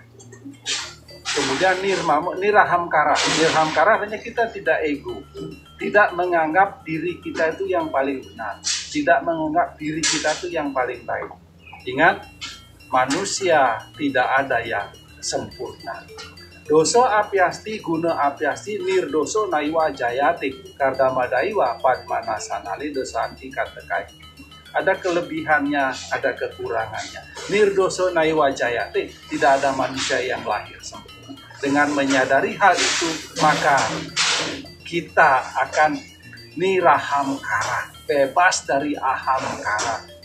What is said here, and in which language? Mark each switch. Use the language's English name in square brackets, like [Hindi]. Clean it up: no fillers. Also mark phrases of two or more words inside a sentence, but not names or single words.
[Indonesian] Kemudian nirahamkara. Nirahamkara artinya kita tidak ego, tidak menganggap diri kita itu yang paling benar, tidak menganggap diri kita itu yang paling baik. Ingat, manusia tidak ada yang sempurna. [Sanskrit] Doso apiasti guna apiasti nirdoso naiwa jayati kardamadaiwa padmanasanali dosanti katekai. [Indonesian] Ada kelebihannya, ada kekurangannya. [Sanskrit] Nirdoso naiwa jayati, [Indonesian] tidak ada manusia yang lahir sempurna. Dengan menyadari hal itu, maka kita akan nirahamkara, bebas dari ahamkara.